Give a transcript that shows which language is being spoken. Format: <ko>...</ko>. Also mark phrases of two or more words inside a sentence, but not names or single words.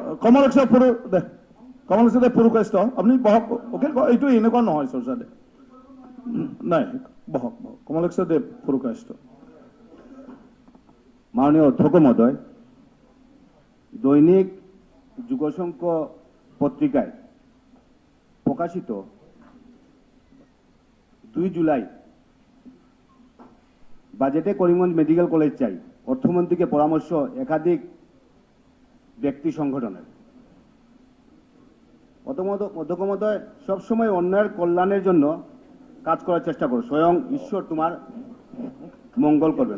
<as>কমলেশ্বৰদেৱ পুৰকাষ্ট আপুনি বহক। এইটো এনেকুৱা নহয় চৰ্চাদে, নাই বহক। কমলেশ্বৰদেৱ পুৰকাষ্ট।</as> <bn>মাননীয় অধ্যক্ষ মহোদয়, দৈনিক যুগশঙ্খ পত্রিকায় প্রকাশিত 2 জুলাই বাজেটে করিমগঞ্জ মেডিকেল কলেজ চাই, অর্থমন্ত্রীকে পরামর্শ একাধিক ব্যক্তি সংগঠনের। অধ্যক্ষ মহোদয়, সবসময় অন্যায়ের কল্যাণের জন্য কাজ করার চেষ্টা করো, স্বয়ং ঈশ্বর তোমার মঙ্গল করবেন।</bn>